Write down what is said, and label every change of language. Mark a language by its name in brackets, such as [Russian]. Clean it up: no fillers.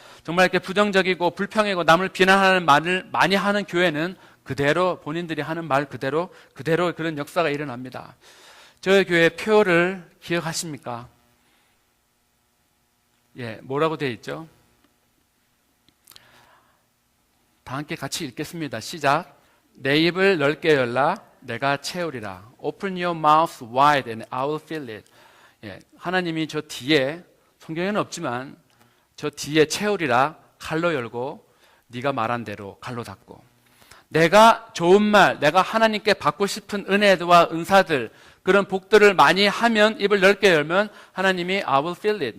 [Korean] 정말 이렇게 부정적이고 불평이고 남을 비난하는 말을 많이 하는 교회는 그대로 본인들이 하는 말 그대로 그런 역사가 일어납니다. 저희 교회 표를 기억하십니까? 뭐라고 되어 있죠? 다 함께 같이 읽겠습니다. 시작. 내 입을 넓게 열라 내가 채우리라. [English] Open your mouth wide and I will fill it. [Korean] 하나님이 저 뒤에 성경에는 없지만 저 뒤에 채우리라 칼로 열고 네가 말한 대로 칼로 닫고 내가 좋은 말 내가 하나님께 받고 싶은 은혜와 은사들 그런 복들을 많이 하면 입을 넓게 열면 하나님이 [English] I will fill it.